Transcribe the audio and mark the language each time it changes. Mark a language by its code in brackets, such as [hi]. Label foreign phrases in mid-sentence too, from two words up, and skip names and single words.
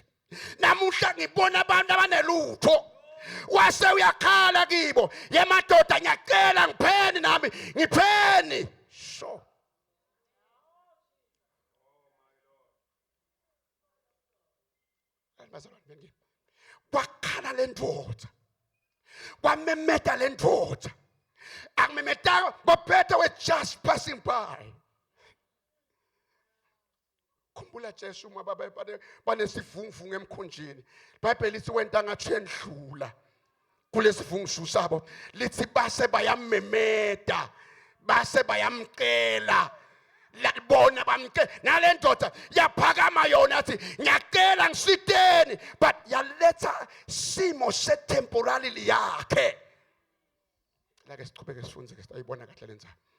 [nd] Namuhla ngibona abantu abanelutho. Wase uyakhala kibo yemadoda ngiyacela ngipheni nami ngipheni. So bazalwane wakhala le ndoda kwamemeta le ndoda akumemeta boPetru [en] were just passing by. [nd] Khumbula Jesu uma banesivunguvungu emkhunjini. iBhayibheli lithi wenta ngathi endlula kulesivunguvungu sabo lithi base bayamemeta base bayamcela labona bamcela nale ndoda yaphakama yona athi ngiyacela ngisiteni but yaletha simo setemporary yakhe Like siqhubeke sifunze ke ayibona kahle lenza.